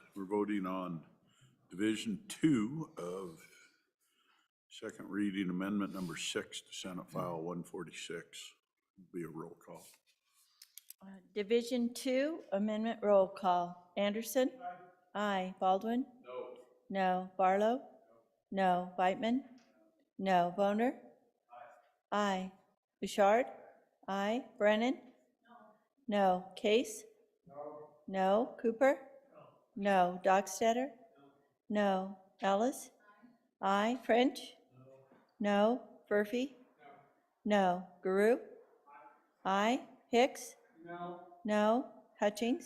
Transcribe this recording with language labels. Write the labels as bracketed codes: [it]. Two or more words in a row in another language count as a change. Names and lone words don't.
[en] We're voting on Division 2 of second reading amendment number 6 to Senate File 146. Be a roll call. Division 2, amendment roll call. Anderson? Aye. Baldwin? No. No. Barlow? No. Whiteman? No. Boner? Aye. Bouchard? Aye. Brennan? No. Case? No. Cooper? No. Dockstader? No. Ellis? Aye. French? No. Murphy? No. Guru? Aye. Hicks? No. Hutchings?